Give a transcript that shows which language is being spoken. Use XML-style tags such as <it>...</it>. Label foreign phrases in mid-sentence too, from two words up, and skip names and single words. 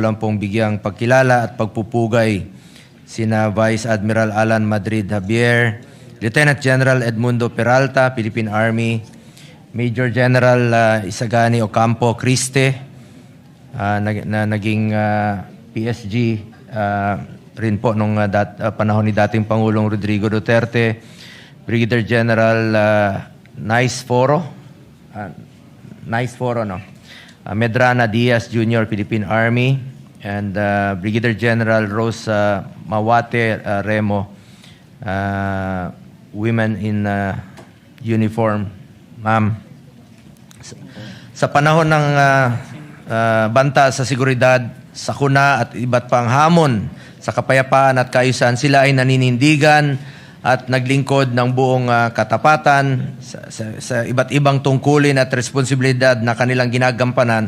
<tl>lang pong bigyang pagkilala at pagpupugay sina Vice Admiral Alan Madrid Javier, Lieutenant General Edmundo Peralta, Philippine Army, Major General Isagani Ocampo Criste, na naging PSG rin po nung panahon ni dating Pangulong Rodrigo Duterte, Brigadier General Nice Foro, no? Medrana Diaz Jr., Philippine Army, and Brigadier General Rosa Mawate Remo,</tl> <en>Women in Uniform.</en> <tl>Ma'am, sa panahon ng banta sa seguridad, sakuna at iba't pang hamon sa kapayapaan at kaayusan, sila ay naninindigan at naglingkod ng buong katapatan sa iba't ibang tungkulin at responsibilidad na kanilang ginagampanan.</tl>